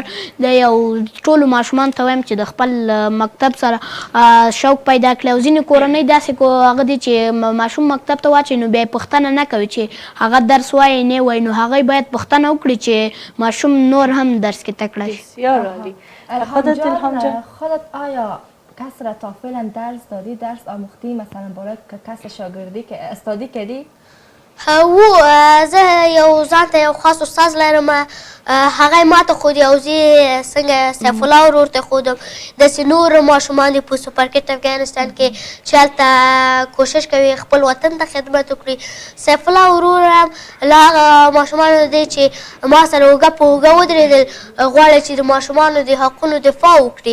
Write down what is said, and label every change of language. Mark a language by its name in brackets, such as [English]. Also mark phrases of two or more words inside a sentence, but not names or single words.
[Pashto] د یو ټولو ماشومان ته وایم چې د خپل مکتب سره شوق پیدا کړي او ځینې کورنۍ داسې هغه دي چې ماشوم مکتب ته واچوي نو بیا یې پوښتنه نه کوي چې هغه درس وایي نه وایي نو هغوی باید پوښتنه وکړي چې ماشوم نور هم درس کې تکړه شي. [Persian] بسیار عالی. خودت الهام جان خودت آیا کس را تا فعلا درس دادی درس آموختی مثلا برای کس شاگردی که استادی کردی؟ [Pashto] زه یو ځان ته یو خاص استاد لرم هغه ما ته ښودي او زه څنګه سیف الله ورور ته ښودم داسې نور ماشومان دي په سوپرکټ افغانستان کې چې هلته کوشش کوي خپل وطن ته خدمت وکړي. سیف الله ورور هم له هغه ماشومانو دی چې ما سره اوږه په اوږه ودرېدل غواړي چې د ماشومانو د حقونو دفاع وکړي.